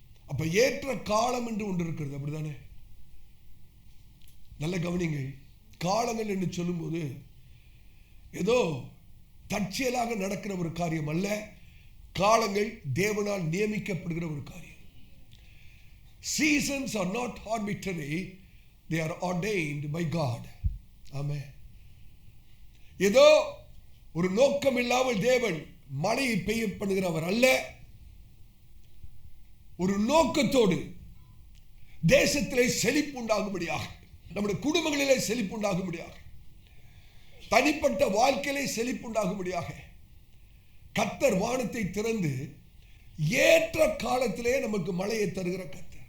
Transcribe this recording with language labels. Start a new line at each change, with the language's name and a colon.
Tamil: அப்ப ஏற்ற காலம் என்று ஒன்று இருக்கிறது, அப்படிதானே? நல்ல கவனிங்க. காலங்கள் என்று சொல்லும்போது ஏதோ தற்செயலாக நடக்கிற ஒரு காரியம் அல்ல. காலங்கள் தேவனால் நியமிக்கப்படுகிற ஒரு காரியம்.
English: Seasons are not arbitrary, they are ordained by God. Amen.
Tamil: ஏதோ ஒரு நோக்கம் இல்லாமல் தேவன் மழையை பெய்ய பண்ணுகிறவர் அல்ல. ஒரு நோக்கத்தோடு தேசத்திலே செழிப்பு உண்டாகும்படியாக, நம்முடைய குடும்பங்களிலே செழிப்பு உண்டாகும்படியாக, தனிப்பட்ட வாழ்க்கையிலே செழிப்பு உண்டாகும்படியாக கர்த்தர் வானத்தை திறந்து ஏற்ற காலத்திலே நமக்கு மழையை தருகிற கர்த்தர்.